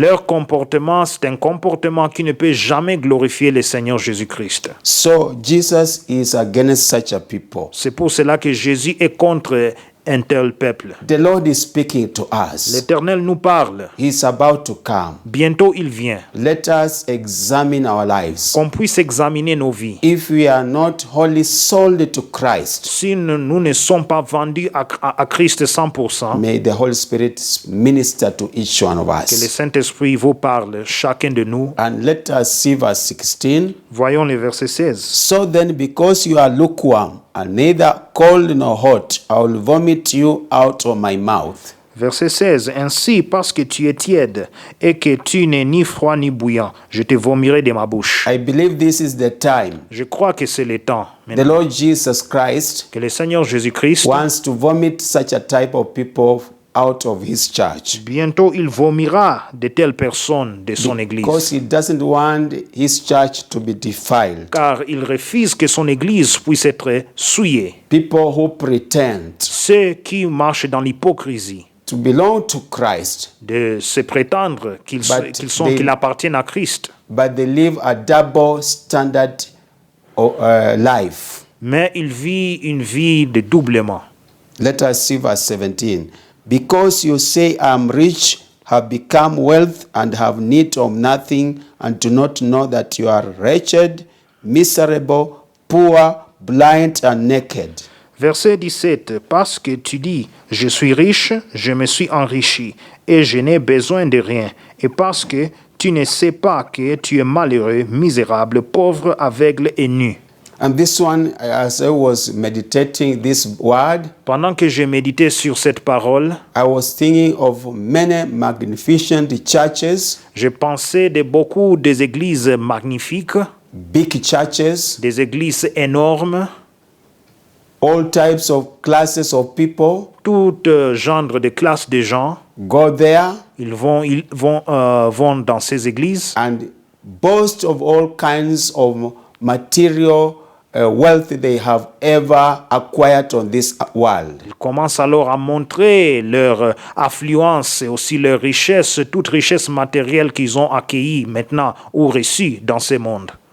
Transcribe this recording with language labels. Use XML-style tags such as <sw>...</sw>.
<fr>Leur comportement, c'est un comportement qui ne peut jamais glorifier le Seigneur Jésus-Christ.</fr> <en>So Jesus is against such a people.</en> <fr>C'est pour cela que Jésus est contre un tel peuple.</fr> <en>The Lord is speaking to us.</en> <fr>L'Éternel nous parle.</fr> <en>He's about to come.</en> <fr>Bientôt, il vient.</fr> <en>Let us examine our lives.</en> <fr>Qu'on puisse examiner nos vies.</fr> <en>If we are not wholly sold to Christ,</en> <fr>Si nous ne sommes pas vendus à Christ 100%,</fr> <en>may the Holy Spirit minister to each one of</en> <fr>que le</fr> <en>us.</en> <fr>Saint-Esprit vous parle, chacun de nous.</fr> <en>And let us see verse 16.</en> <fr>Voyons le verset 16.</fr> <en>So then, because you are lukewarm and neither cold nor hot, I will vomit you out of my mouth.</en> <fr>Verset 16. Ainsi, parce que tu es tiède et que tu n'es ni froid ni bouillant, je te vomirai de ma bouche.</fr> <en>I believe this is the time</en> <fr>Je crois que c'est le temps</fr> <en>the</en> <fr>maintenant,</fr> <en>Lord Jesus Christ</en> <fr>que le Seigneur Jésus-Christ,</fr> <en>wants to vomit such a type of people out of his church.</en> <fr>bientôt il vomira de telles personnes de son</fr> <en>Because he doesn't want his church to be defiled.</en> <fr>Car il refuse que son Église puisse être souillée.</fr> <en>People who pretend</en> <fr>Ceux qui marchent dans l'hypocrisie,</fr> <en>to belong to Christ,</en> <fr>de se prétendre</fr> <en>But</en> <fr>qu'ils appartiennent à Christ,</fr> <en>but they live a double standard life.</en> <fr>mais ils vivent une vie de doublement.</fr> <en>Let us see verse 17. Because you say, I am rich, have become wealth, and have need of nothing, and do not know that you are wretched, miserable, poor, blind, and naked.</en> <fr>Verset 17. Parce que tu dis, je suis riche, je me suis enrichi, et je n'ai besoin de rien. Et parce que tu ne sais pas que tu es malheureux, misérable, pauvre, aveugle et nu.</fr> <en>And this one, as I was meditating this word,</en> <fr>Pendant que je méditais sur cette parole,</fr> <en>I was thinking of many magnificent churches,</en> <fr>je pensais de beaucoup des églises magnifiques,</fr> <en>big churches,</en> <fr>des églises énormes,</fr> <en>all types of classes of people</en> <fr>tout genre de classes de gens.</fr> <en>go there</en> <fr>Ils vont dans ces églises</fr> <en>and boast of all kinds of material wealth they have ever acquired on this world.</en> <fr>Ils commencent alors à montrer leur affluence et aussi leur richesse, toute richesse matérielle qu'ils ont accueillie maintenant ou reçue dans ce monde.</fr>